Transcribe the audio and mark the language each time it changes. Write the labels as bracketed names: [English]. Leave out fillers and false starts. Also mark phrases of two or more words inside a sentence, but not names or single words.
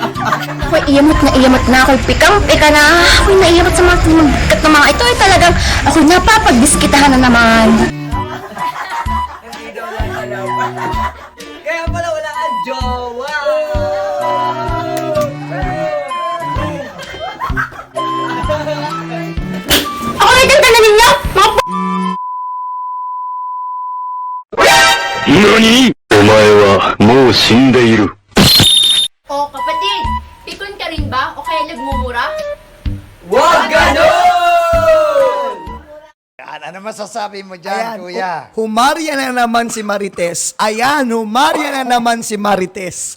[Filipino] Ako'y iyamot na ako'y pikang-pika na. Ako'y naiyamot sa mga bigat na mga ito ay talagang ako'y napapagdiskitahan na naman. Hindi daw natalaw. Kaya pala wala kang jowa. Ako ay ganda na ninyo! Mga p***! [Japanese] 何お前はもう死んでいる。 [Filipino] Oh, kapatid! Pikon ka rin ba? O kaya nagmumura? Wag ganon! Ano masasabi mo dyan, kuya? Humarya na naman si Marites. Ayan, humarya na naman si Marites.